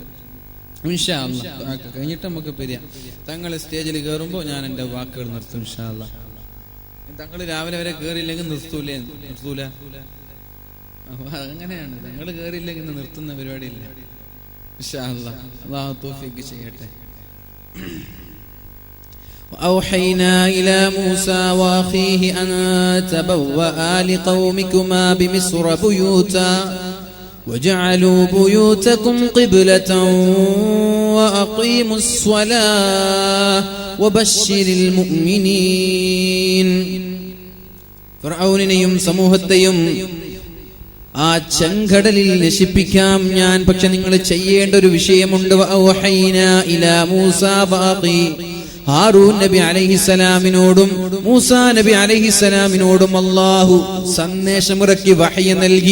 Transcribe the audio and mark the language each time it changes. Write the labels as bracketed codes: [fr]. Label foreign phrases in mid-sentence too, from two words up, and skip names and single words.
[ar] إن شاء الله [ml] കഴിഞ്ഞിട്ട് നമുക്ക് പിരിയാം. തങ്ങൾ സ്റ്റേജിൽ കയറുമ്പോൾ ഞാൻ എൻ്റെ വാക്കുകൾ നിർത്തും [ar] إن شاء الله. [ml] തങ്ങൾ രാവിലെ വരെ കയറിയില്ലെങ്കിൽ നിർത്തൂല. അപ്പൊ അങ്ങനെയാണ്, തങ്ങൾ കയറിയില്ലെങ്കിൽ നിർത്തുന്ന പരിപാടിയില്ല. [ar] إن شاء الله. [ml] അല്ലാഹു തൗഫീഖ് ചെയ്യട്ടെ. [ar] وأوحينا إلى موسى وأخيه أن تبوأ لقومكما بمصر بيوتا وجعلوا بيوتكم قبلة وأقيموا الصلاة وبشر المؤمنين. [ml] ഫിർഔനിനെയും സമൂഹത്തെയും ആ ചെങ്കടലിൽ നശിപ്പിക്കാം ഞാൻ, പക്ഷെ നിങ്ങൾ ചെയ്യേണ്ട ഒരു വിഷയമുണ്ട്. [ar] وأوحينا إلى موسى وأخي, [ml] ഹാറൂൻ നബി അലൈഹിസ്സലാമിനോടും മൂസാ നബി അലൈഹിസ്സലാമിനോടും അല്ലാഹു സന്ദേശമിറക്കി വഹയ നൽകി.